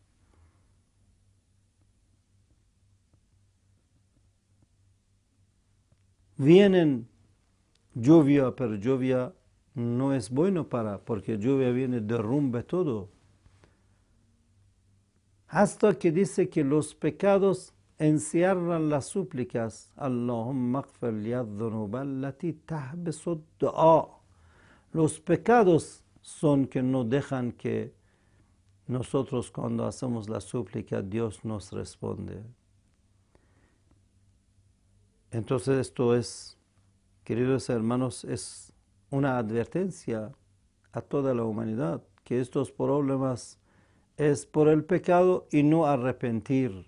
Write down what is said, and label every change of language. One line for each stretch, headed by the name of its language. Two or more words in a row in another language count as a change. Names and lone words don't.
Spanish: Vienen lluvia, pero lluvia no es bueno porque lluvia viene, derrumbe todo. Hasta que dice que los pecados encierran las súplicas.
Arabic: اللهم اغفر لي الذنوب التي تحبس الدعاء.
Spanish: Los pecados son que no dejan que nosotros, cuando hacemos la súplica, Dios nos responde. Entonces esto es, queridos hermanos, es una advertencia a toda la humanidad, que estos problemas es por el pecado y no arrepentir.